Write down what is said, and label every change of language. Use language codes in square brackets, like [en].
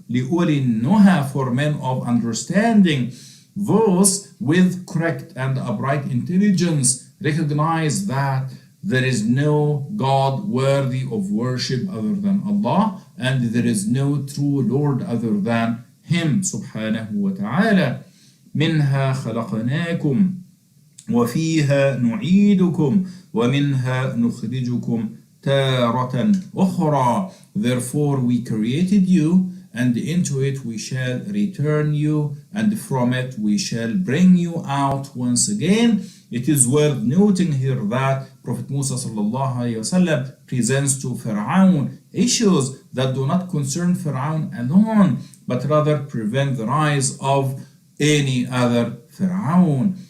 [ar] لِأُولِي النُّهَى, [en] for men of understanding. Those with correct and upright intelligence recognize that there is no God worthy of worship other than Allah, and there is no true Lord other than Him subhanahu wa ta'ala. [ar] منها خلقناكم وفيها نعيدكم ومنها نخرجكم تارة أخرى. [en] Therefore we created you, and into it we shall return you, and from it we shall bring you out once again. It is worth noting here that Prophet Musa sallallahu alayhi wasallam presents to Fir'aun issues that do not concern Fir'aun alone, but rather prevent the rise of any other Fir'aun.